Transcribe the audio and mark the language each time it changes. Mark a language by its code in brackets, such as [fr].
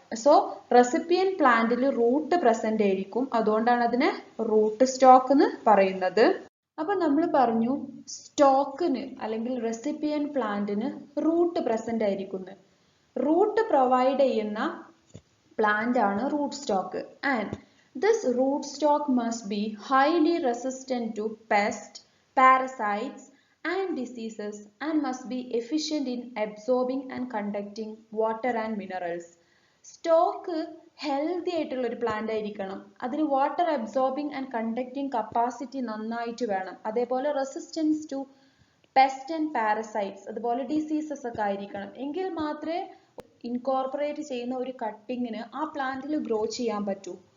[ml] So recipient പ്ലാന്റിൽ root present ആയിരിക്കും, അതുകൊണ്ടാണ് അതിനെ റൂട്ട് സ്റ്റോക്ക് എന്ന് പറയുന്നത്. അപ്പൊ നമ്മൾ പറഞ്ഞു സ്റ്റോക്കിന് അല്ലെങ്കിൽ റെസിപ്പിയന്റ് പ്ലാന്റിന് റൂട്ട് പ്രസന്റ് ആയിരിക്കുന്നു. റൂട്ട് പ്രൊവൈഡ് ചെയ്യുന്ന പ്ലാന്റ് ആണ് root stock. [en] And this root stock must be highly resistant to pests, parasites and diseases and must be efficient in absorbing and conducting water and minerals. [ml] Stock healthy ആയിട്ടുള്ള ഒരു plant ആയിരിക്കണം. അതിന് water absorbing and conducting capacity നന്നായിട്ട് വേണം. അതേപോലെ resistance to pest and parasites അതുപോലെ diseases ഒക്കെ ആയിരിക്കണം. എങ്കിൽ മാത്രമേ ഇൻകോർപ്പറേറ്റ് ചെയ്യുന്ന ഒരു കട്ടിങ്ങിന് ആ പ്ലാന്റിൽ ഗ്രോ ചെയ്യാൻ പറ്റൂ.